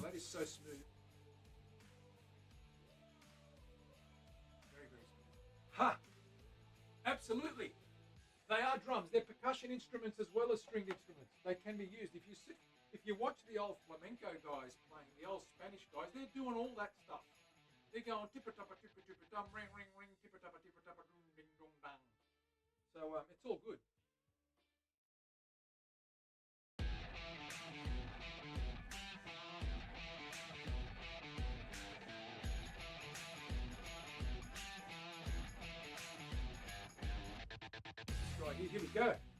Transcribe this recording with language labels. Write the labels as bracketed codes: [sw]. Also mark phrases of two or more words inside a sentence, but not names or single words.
[en] That is so smooth. Very, very smooth. Ha! Absolutely. They are drums. They're percussion instruments as well as stringed instruments. They can be used. If you watch the old flamenco guys playing, the old Spanish guys, they're doing all that stuff. They're going tippa tappa dum ring ring ring tippa tappa dum ding dong dang. So it's all good. Right, here we go.